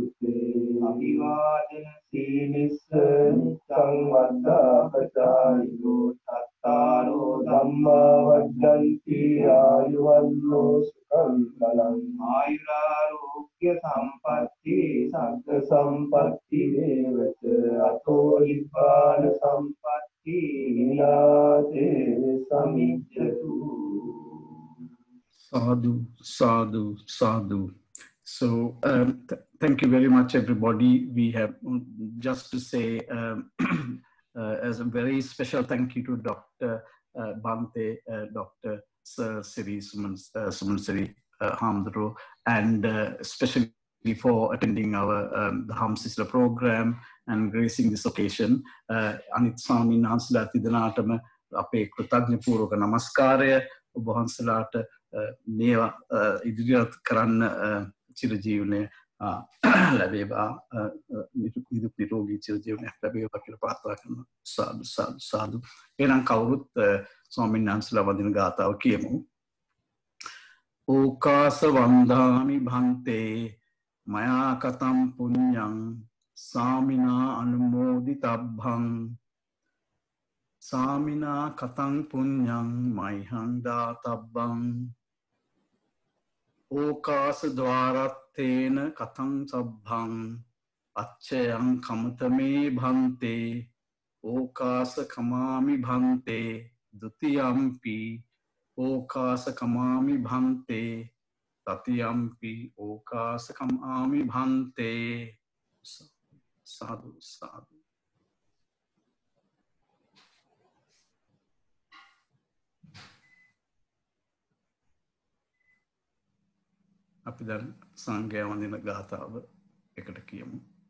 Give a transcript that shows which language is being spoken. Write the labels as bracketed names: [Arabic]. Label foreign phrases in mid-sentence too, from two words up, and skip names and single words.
[Pali] te abhivādana sīlissa niccang vaddāpacāyino tattārō dhammā vajjanti āyuvanno sukham balam āyurārogya sampatti sagga sampatti devata ato nibbāna sampatti vināte samicchatu. Sadhu, sadhu, sadhu. [English] So, thank you very much, everybody. We have just to say as a very special thank you to Dr. Bhante, Dr. Siri, Sumana Siri, Hamdro, and especially for attending our Daham Sisila program and gracing this occasion. [Sinhala] අනිත් ස්වාමීන් වහන්සේලා තිදෙනාටම අපේ kෘතඥ පූර්වක නමස්කාරය ඔබ වහන්සේලාට මේවා ඉදිරියට කරන්න චිරජීවනය ලැබේවා නිරෝගී චිරජීවනයක් ලැබේවා කියලා ප්‍රාර්ථනා කරනවා. [Pali] සාදු සාදු සාදු. [Sinhala] එහෙනම් කවුරුත් ස්වාමීන් වහන්සේලා වදින ගාථාව කියමු. [Pali] ඕකාස වන්දාමි භන්තේ මයා කතම් පුඤ්ඤං සාමිනා අනුමෝදිතබ්බං සාමිනා කතං පුඤ්ඤං මයිහං දාතබ්බං ඕකාස ద్వාරත්තේන කතං සබ්බං අච්චයං කමතමේ භන්තේ ඕකාස කමාමි භන්තේ ဒ ුතියම්පි ඕකාස කමාමි භන්තේ තතියම්පි ඕකාස කමාමි භන්තේ සාදු සාදු. [Sinhala] අපි දැන් සංඝයා වඳින ගාථාව එකට කියමු.